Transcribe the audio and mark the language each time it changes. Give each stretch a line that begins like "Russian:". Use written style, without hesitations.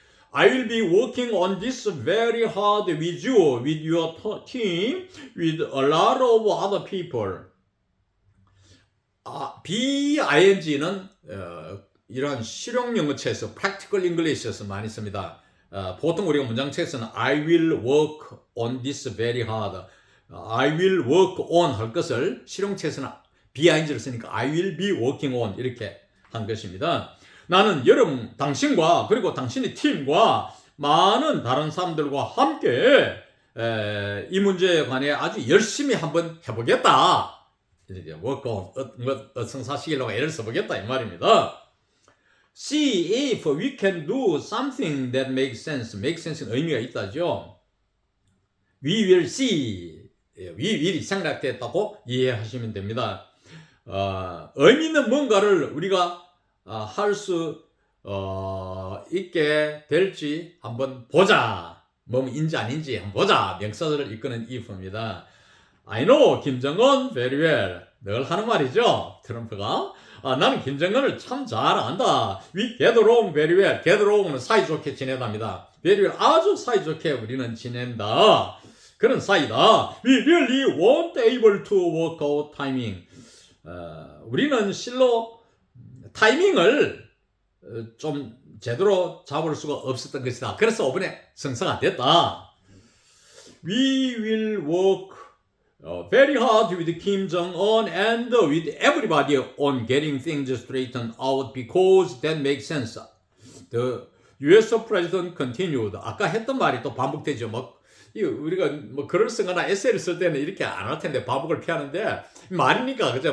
English: I will be working on this very hard with you, with your team, with a lot of other people.
Korean: BING는 이런 실용 영어체에서
English: practical English
Korean: 에서 많이 씁니다. 보통 우리가 문장체에서는
English: I will work on this very hard. I will work on
Korean: 할 것을 실용체에서는
English: BING를 쓰니까 I will be working on
Korean: 이렇게 한 것입니다. 나는 여러분 당신과 그리고 당신의 팀과 많은 다른 사람들과 함께 이 문제에 관해 아주 열심히 한번 해보겠다.
English: work on
Korean: 성사시키려고 애를 써보겠다 이 말입니다.
English: See if we can do something that makes sense. make sense
Korean: 는 의미가 있다죠.
English: We will see. we will
Korean: 이 생략됐다고 이해하시면 됩니다. 의미 있는 뭔가를 우리가 할 수 있게 될지 한번 보자. 뭐인지 아닌지 한번 보자. 명사들을 이끄는 if입니다.
English: I know 김정은 very well.
Korean: 늘 하는 말이죠. 트럼프가. 나는 김정은을 참 잘 안다.
English: We get along very well. get along
Korean: 은 사이좋게 지내답니다.
English: very well
Korean: 아주 사이좋게 우리는 지낸다. 그런 사이다.
English: We really weren't able to work out timing.
Korean: 우리는 실로 타이밍을 좀 제대로 잡을 수가 없었던 것이다. 그래서 이번에 성사가 됐다.
English: We will work very hard with Kim Jong-un and with everybody on getting things straightened out because that makes sense. The US President continued.
Korean: 아까 했던 말이 또 반복되죠. 우리가 글을 쓰거나 에세이를 쓸 때는 이렇게 안 할 텐데 반복을 피하는데 말이니까 그죠?